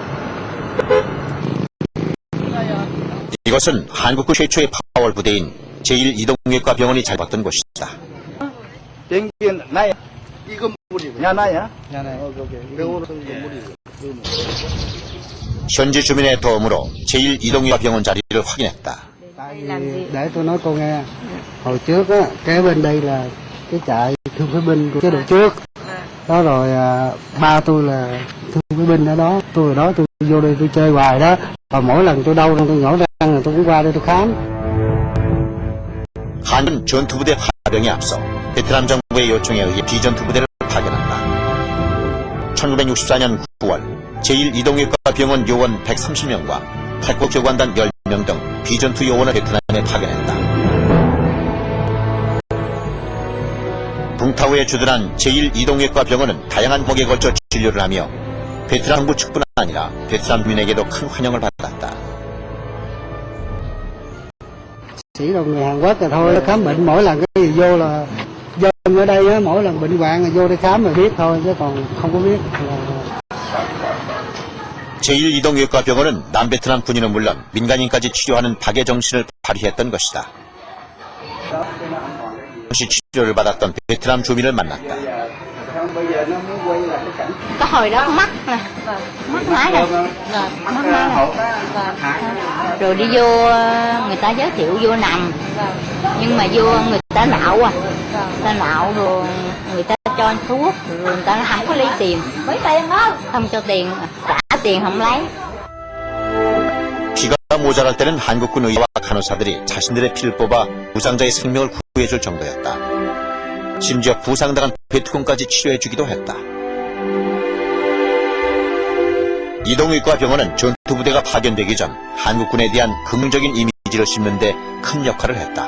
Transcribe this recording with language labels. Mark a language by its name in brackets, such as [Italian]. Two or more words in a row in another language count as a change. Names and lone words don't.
[Korean] 이것은 한국군 최초의 파월 부대인 제1이동외과 병원이 자리했던 곳이다. 나야. 이건 물이고. 야, 나야? 현지 주민의 도움으로 제1이동외과 병원 자리를 확인했다. [Vietnamese] Để tôi nói cô nghe, hồi trước á, kế bên đây là cái trại thương phế binh của chế độ trước. Đó rồi ba tôi là thương phế binh ở đó, tôi ở đó tôi vô đây tôi chơi hoài đó. Và mỗi lần tôi đau tôi nhổ răng rồi tôi cũng qua đây tôi khám. [Korean] 한국은 전투부대 파병에 앞서 베트남 정부의 요청에 의해 비전투부대를 파견한다. 1964년 9월 제1이동외과 병원 요원 130명과 태국 교관단 10명 등 비전투 요원을 베트남에 파견했다. 붕타우에 주둔한 제1이동외과 병원은 다양한 목에 걸쳐 진료를 하며 베트남 정부 측뿐 아니라 베트남 주민에게도 큰 환영을 받았다. [Vietnamese] Chỉ là người Hàn Quốc rồi thôi, khám bệnh mỗi lần cái gì vô là dân ở đây á, mỗi lần bệnh hoạn là vô đây khám rồi biết thôi chứ còn không có biết là... [Korean] 제1이동외과 병원은 남베트남 군인은 물론 민간인까지 치료하는 박애 정신을 발휘했던 것이다. 당시 치료를 받았던 베트남 주민을 만났다. [Vietnamese] Có hồi đó mắc nè, mắc mái rồi, mắc mái rồi đi vô người ta giới thiệu vô nằm, nhưng mà vô người ta nạo ta nạo rồi người ta cho thuốc rồi người ta không có lấy tiền, không cho tiền, trả tiền không lấy. [Korean] 피가 모자랄 때는 한국군 의사와 간호사들이 자신들의 피를 뽑아 부상자의 생명을 구해줄 정도였다. 심지어 부상당한 베트콩까지 치료해주기도 했다. 이동외과 병원은 전투부대가 파견되기 전 한국군에 대한 긍정적인 이미지를 심는데 큰 역할을 했다.